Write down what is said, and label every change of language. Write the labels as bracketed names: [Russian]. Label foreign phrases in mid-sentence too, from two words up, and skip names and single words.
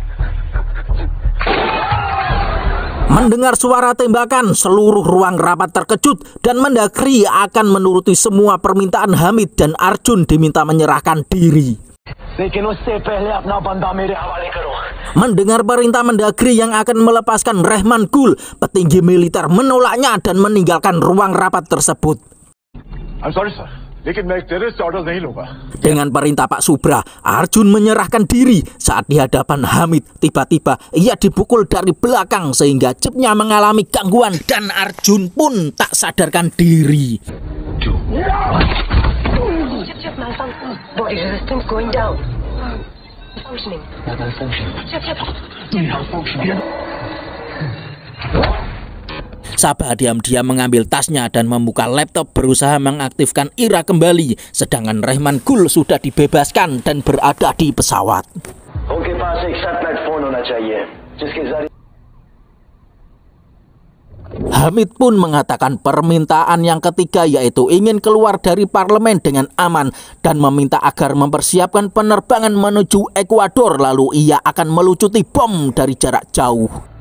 [Indonesian] Mendengar suara tembakan, seluruh ruang rapat terkejut dan Mendagri akan menuruti semua permintaan Hamid dan Arjun diminta menyerahkan diri. Mendengar perintah Mendagri yang akan melepaskan Rehman Gul, petinggi militer menolaknya dan meninggalkan ruang rapat tersebut. [English] I'm sorry, [Hindi] sir. लेकिन मैं [English] terrorist orders [Hindi] नहीं लूंगा. [Indonesian] Dengan perintah Pak Subra, Arjun menyerahkan diri. Saat di hadapan Hamid, tiba-tiba ia dipukul dari belakang sehingga jepnya mengalami gangguan dan Arjun pun tak sadarkan diri. [English] Body resistance going down. Functioning. [Indonesian] Sabah diam-diam mengambil tasnya dan membuka laptop berusaha mengaktifkan Ira kembali. Sedangkan Rehman Gul sudah dibebaskan dan berada di pesawat. Hamid pun mengatakan permintaan yang ketiga, yaitu ingin keluar dari parlemen dengan aman dan meminta agar mempersiapkan penerbangan menuju Ekuador, lalu ia akan melucuti bom dari jarak jauh.